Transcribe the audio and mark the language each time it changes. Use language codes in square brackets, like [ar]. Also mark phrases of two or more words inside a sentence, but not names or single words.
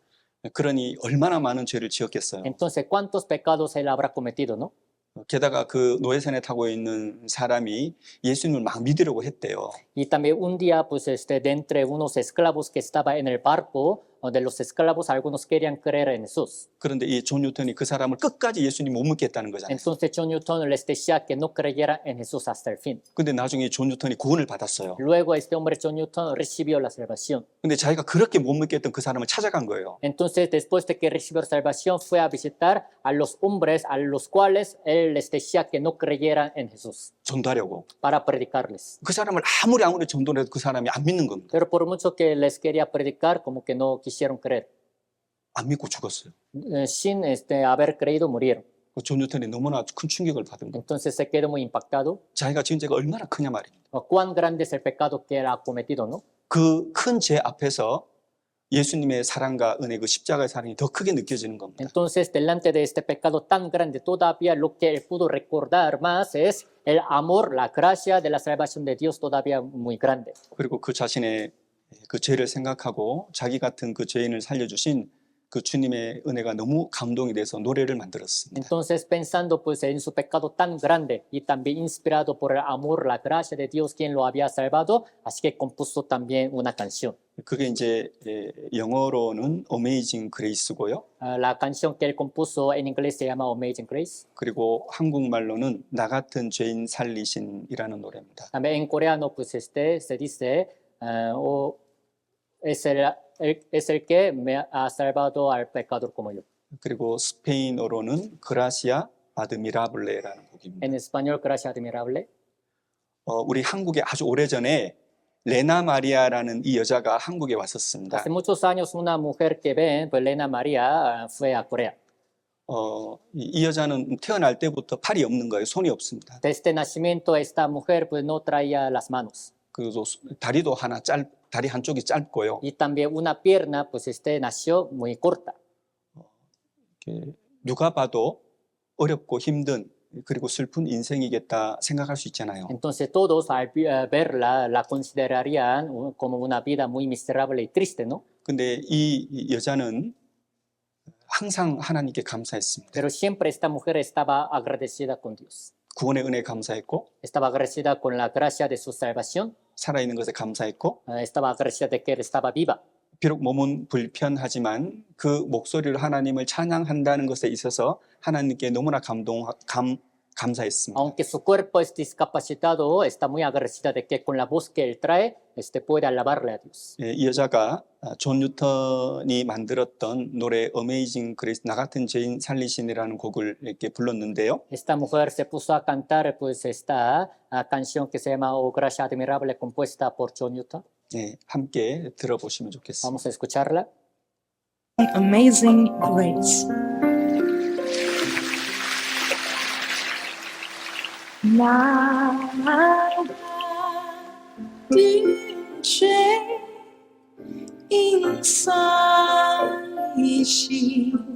[ko] 그러니 얼마나 많은 죄를 지었겠어요. [es] Entonces, ¿cuántos pecados él habrá cometido, no? [ko] 게다가 그 노예선에 타고 있는 사람이 예수님을 막 믿으려고 했대요. [es] Y también un día, de entre unos esclavos que estaba en el barco, de los esclavos, algunos querían creer en Jesús. [ko] 그런데 이 존 뉴턴이 그 사람을 끝까지 예수님 못 믿겠다는 거잖아요. [es] Entonces John Newton les decía que no creyera en Jesús hasta el fin. [ko] 근데 나중에 존 뉴턴이 구원을 받았어요. [es] Luego este hombre John Newton recibió la salvación. [ko] 근데 자기가 그렇게 못 믿겠던 그 사람을 찾아간 거예요. [es] Entonces, después de que recibió salvación, fue a visitar a los hombres a los cuales él les decía que no creyeran en Jesús [ko] 전도하려고. [es] para predicarles. [ko] 그 사람을 아무리 전도를 해도 그 사람이 안 믿는 겁니다. [es] Pero por mucho que les quería predicar, como que no quisieron creer. [ko] 안 믿고 죽었어요. [es] Sin haber creído, murieron. [ko] 존 뉴턴이 너무나 큰 충격을 받은 거예요. [es] Entonces se quedó muy impactado. [ko] 자기가 지은 죄가 얼마나 크냐 말입니다. [es] Cuán grande es el pecado que él ha cometido, ¿no? [ko] 그 큰 죄 앞에서 예수님의 사랑과 은혜, 그 십자가의 사랑이 더 크게 느껴지는 겁니다. [es] Entonces, delante de este pecado tan grande, todavía lo que él pudo recordar más es el amor, la gracia de la salvación de Dios todavía muy grande. [ko] 그리고 그 자신의 그 죄를 생각하고 자기 같은 그 죄인을 살려주신 그 주님의 은혜가 너무 감동이 돼서 노래를 만들었습니다. [es] Entonces, pensando pues en su pecado tan grande y también inspirado por el amor, la gracia de Dios quien lo había salvado, así que compuso también una canción. [ko] 그게 이제 영어로는 Amazing Grace고요. [es] La canción que él compuso en inglés se llama Amazing Grace. [ko] 그리고 한국말로는 나 같은 죄인 살리신이라는 노래입니다. [es] También en coreano pues se dice es el que me ha salvado al pecador como yo. [ko] 그리고 스페인어로는 그라시아 아드미라블레라는 곡입니다. [es] En español, gracia admirable. [ko] 우리 한국에 아주 오래전에 레나 마리아라는 이 여자가 한국에 왔었습니다. [es] Hace muchos años una mujer que ven, pues Lena María, fue a Corea. [ko] 이 여자는 태어날 때부터 팔이 없는 거예요. 손이 없습니다. [es] Desde nacimiento esta mujer pues no traía las manos. [ko] 그리고 다리도 다리 한쪽이 짧고요. [es] Y también una pierna pues nació muy corta. [ko] 누가 봐도 어렵고 힘든 그리고 슬픈 인생이겠다 생각할 수 있잖아요. [es] Entonces todos al verla la considerarían como una vida muy miserable y triste, ¿no? [ko] 근데 이 여자는 항상 하나님께 감사했습니다. [es] Pero siempre esta mujer estaba agradecida con Dios. [ko] 구원의 은혜에 감사했고, [es] Estaba agradecida con la gracia de su salvación. [ko] 살아있는 것에 감사했고, [es] Estaba agradecida de que él estaba viva. [ko] 비록 몸은 불편하지만 그 목소리로 하나님을 찬양한다는 것에 있어서 하나님께 너무나 감사했습니다. [es] Aunque su cuerpo es discapacitado, está muy agradecida de que con la voz que él trae, puede alabarle a Dios. [ko] 이 여자가 존 뉴턴이 만들었던 노래 Amazing Grace, 나 같은 죄인 살리신이라는 곡을 이렇게 불렀는데요. [es] Esta mujer se puso a cantar pues esta canción que se llama Oh Gracia Admirable, compuesta por John Newton. [ko] 함께 들어보시면 좋겠습니다. [es] Vamos a escucharla. Amazing Grace. [ko] 나 같은 죄인 살리신